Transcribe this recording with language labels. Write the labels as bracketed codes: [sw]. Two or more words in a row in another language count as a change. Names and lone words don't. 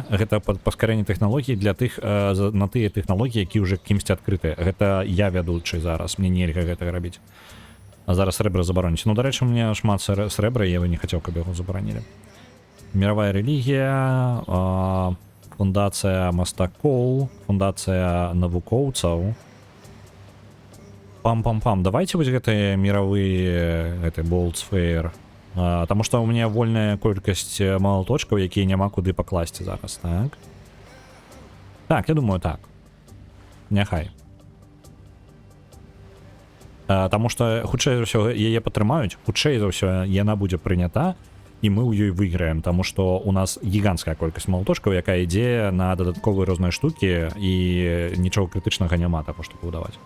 [be] Гэта паскарэнне тэхналогій для тых, на тыя тэхналогіі, які ўжо кімсьці адкрытыя. Гэта я вядучы зараз, мне нельга гэтага рабіць. А зараз срэбра забароніць. Ну, дарэчы, у мяне шмат срэбра, я бы не хацеў, каб яго забаранілі. Мировая рэлігія, фундацыя мастакоў, фундацыя навукоўцаў. Пам-пам-пам, давайте вось гэтыя мировые, гэты Bolt's Fair. Таму што ў мяне вольная колькасць малаточкаў, якія няма куды пакласці зараз, так? Так, я думаю, так. Няхай. Таму што хутчэй за ўсё яе падтрымаюць, хутчэй за ўсё яна будзе прынята, і мы ў ёй выйграем, таму што у нас гіганцкая колькасць малаточкаў, якая ідзе на дадатковыя розныя штукі, і нічога крытычнага няма таго, што пабудаваць.